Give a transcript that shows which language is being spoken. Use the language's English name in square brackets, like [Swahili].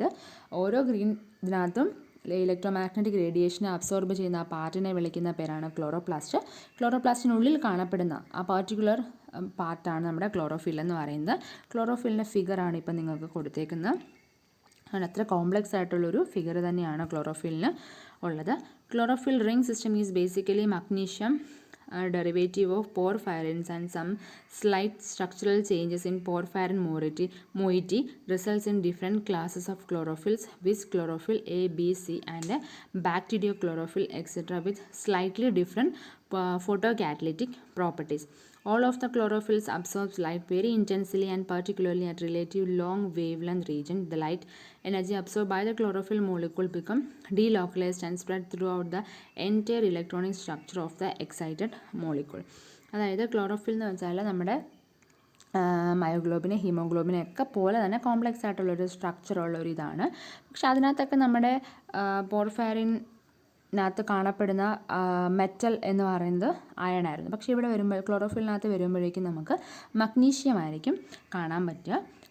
[Malayalam] അതായത് ഓരോ ഗ്രീൻ ഇതിനകത്തും ഇലക്ട്രോ മാഗ്നറ്റിക് റേഡിയേഷനെ അബ്സോർബ് ചെയ്യുന്ന ആ പാർട്ടിനെ വിളിക്കുന്ന പേരാണ് ക്ലോറോപ്ലാസ്റ്റ്. ക്ലോറോപ്ലാസ്റ്റിനുള്ളിൽ കാണപ്പെടുന്ന ആ പർട്ടിക്കുലർ പാർട്ടാണ് നമ്മുടെ ക്ലോറോഫിൽ എന്ന് പറയുന്നത്. ക്ലോറോഫിലിൻ്റെ ഫിഗറാണ് ഇപ്പം നിങ്ങൾക്ക് കൊടുത്തേക്കുന്നത്. അത്ര കോംപ്ലക്സ് ആയിട്ടുള്ളൊരു ഫിഗർ തന്നെയാണ് ക്ലോറോഫിലിന് ഉള്ളത്. [English] Chlorophyll ring system is basically magnesium derivative of porphyrins and some slight structural changes in porphyrin moiety results in different classes of chlorophylls, with chlorophyll A, B, C and bacteriochlorophyll etc. with slightly different photocatalytic properties. All of the chlorophylls absorbs light very intensely and particularly at relative long wavelength region. The light energy absorbed by the chlorophyll molecule become delocalized and spread throughout the entire electronic structure of the excited molecule. [Malayalam] അതായത് chlorophyll എന്ന് വെച്ചാൽ നമ്മുടെ മയോഗ്ലോബിനെ ഹീമോഗ്ലോബിനെ ഒക്കെ പോലെ തന്നെ complex ആയിട്ടുള്ളൊരു സ്ട്രക്ചറുള്ളൊരു ഇതാണ്. പക്ഷെ അതിനകത്തൊക്കെ നമ്മുടെ പോർഫൈറിനകത്ത് കാണപ്പെടുന്ന മെറ്റൽ എന്ന് പറയുന്നത് അയൺ ആയിരുന്നു. പക്ഷേ ഇവിടെ വരുമ്പോൾ ക്ലോറോഫിലിനകത്ത് വരുമ്പോഴേക്കും നമുക്ക് മഗ്നീഷ്യം ആയിരിക്കും കാണാൻ പറ്റുക.